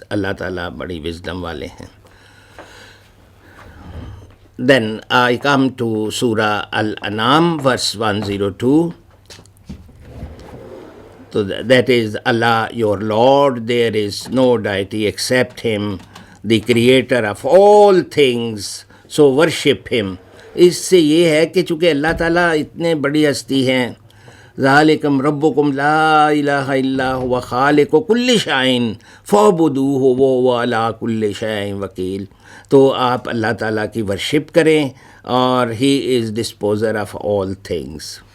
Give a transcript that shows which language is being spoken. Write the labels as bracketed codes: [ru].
[ur] اللہ تعالیٰ بڑی وزڈم والے ہیں. [en] Then I come to Surah Al-An'am verse 102. تو that is Allah your Lord, there is no deity except him, the creator of all things, so worship him. [ur] اس سے یہ ہے کہ چونکہ اللہ تعالیٰ اتنے بڑی ہستی ہیں، [ar] ذالکم ربکم لا الہ الا هو خالق کل شیء فاعبدوہ وہو علی کل شیء وکیل، [ur] تو آپ اللہ تعالیٰ کی ورشپ کریں اور [en] He is disposer of all things.